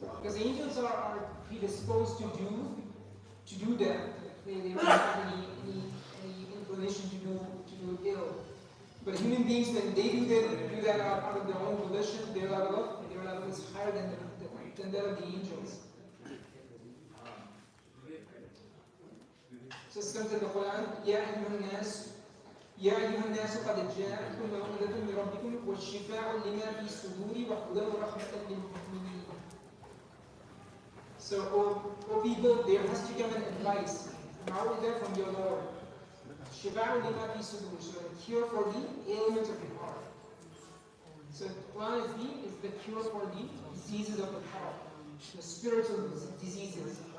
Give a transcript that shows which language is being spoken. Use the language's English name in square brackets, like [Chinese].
[English] Because angels are predisposed to do that. They don't have any inclination to do ill. But human beings, when they do that out of their own volition, their level is higher than that of the angels. So it comes in the Quran, [Arabic] يا أيها الناس قد جاءتكم موعظة من ربكم وشفاء لما في الصدور وهدى ورحمة للمؤمنين. [English] So, O people, there has to come an advice, موعظة from your Lord. [Arabic] شفاء لما في الصدور, [English] so a cure for the ailments of the heart. So Quran is the cure for the diseases of the heart, the spiritual diseases.